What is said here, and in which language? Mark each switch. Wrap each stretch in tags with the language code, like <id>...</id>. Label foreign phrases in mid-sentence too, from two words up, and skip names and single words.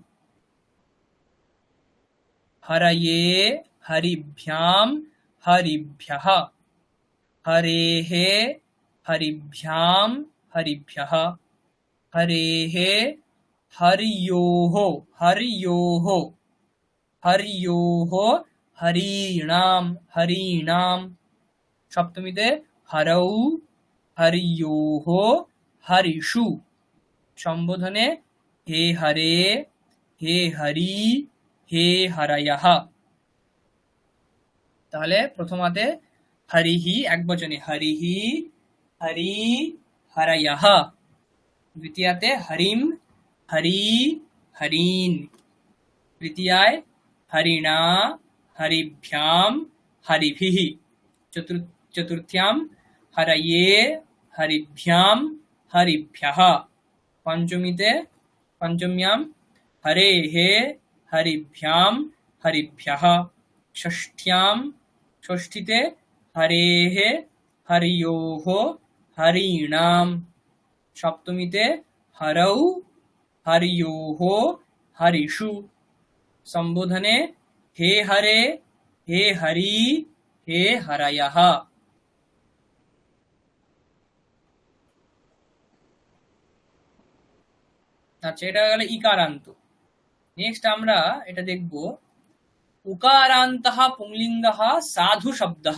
<sa>হরয়ে, হরিভ্যাম, হরিভ্যঃ, হরেः, হরিভ্যাম, হরিভ্যঃ, হরেः, হর্যোः, হর্যোः, হর্যোः, হরিণাম, হরিণাম। সপ্তমীতে হরৌ, হর্যোः, হরিষু। সম্বোধনে হে হরে, হে হরি, হে হরয়ঃ। তাহলে প্রথমাতে হরিহি একবচনে, হরিহি, হরি, হরয়ঃ। দ্বিতীয়াতে হরিম, হরি, হরিণ। তৃতীয়ায় হরিণা, হরিভ্যাম, হরিভিঃ। চতুর্থ্যাম হরয়ে, হরিভ্যাম, হরিভ্যঃ। পঞ্চম্যাম হরেः, হরিভ্যাম, হরিভ্যঃ। ষষ্ঠীতে হরেः, হর্যোः, হরিণাম। সপ্তমীতে হরৌ, হর্যোः, হরিষু। সম্বোধনে হে হরে, হে হরি, হে হরয়ঃ।</sa> <bn>আচ্ছা, এটা গেল ইকারান্ত। নেক্সট আমরা এটা দেখব</bn> <sa>উকারান্তঃ পুংলিঙ্গঃ সাধু শব্দঃ।</sa>